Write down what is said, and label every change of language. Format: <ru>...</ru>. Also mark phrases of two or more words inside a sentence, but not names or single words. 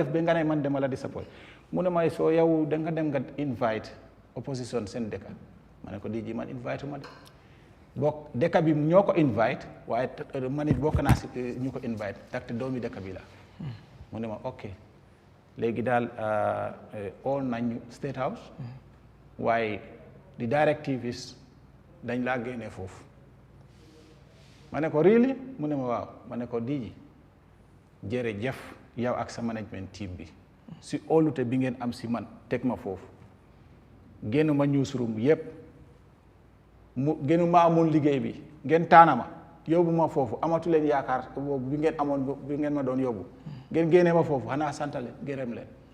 <wo>def ba nga ne man dama la disappoint mu ne ma soo yow da nga dem nga</wo> <en>invite opposition</en> <wo>seen dëkk ma ne ko DG man invite ma de bokk dëkk bi ñoo ko invite waaye man it bokk naa si ñu ko invite ndaxte doomi dëkk bi la mu ne ma ok léegi daal all nañu State House waaye</wo> <en>the directive is</en> <wo>dañ laa génne foofu ma ne ko really mu ne ma waaw ma ne ko DG jërëjëf yow ak sa</wo> <en>management team</en> <wo>bi si óolute bi ngeen am si man teg ma foofu génn ma newsroom yépp mu génn ma amoon liggéey bi ngeen taana ma yóbbu ma foofu amatu leen yaakaar boobu bi ngeen amoon bi ngeen ma doon yóbbu ngeen génne ma foofu xanaa santale gërëm leen</wo>